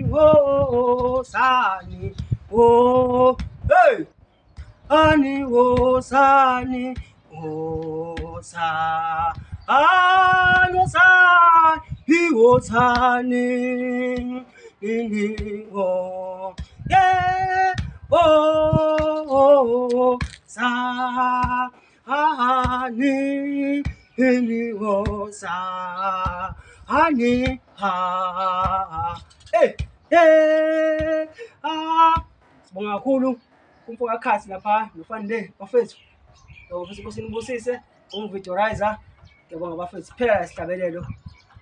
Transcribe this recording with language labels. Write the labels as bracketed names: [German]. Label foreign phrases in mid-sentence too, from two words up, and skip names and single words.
[Zulu] oh sani oh hey ani oh sani oh sa ano sa hi oh sani ni oh yeah oh sa ani ni oh sa ani sibonga kakhulu kumfoka khathi lapha nofande bafethu ngofisa ukuthi nibusise umvideoizer ngiyabonga bafethu phela isihlabelelo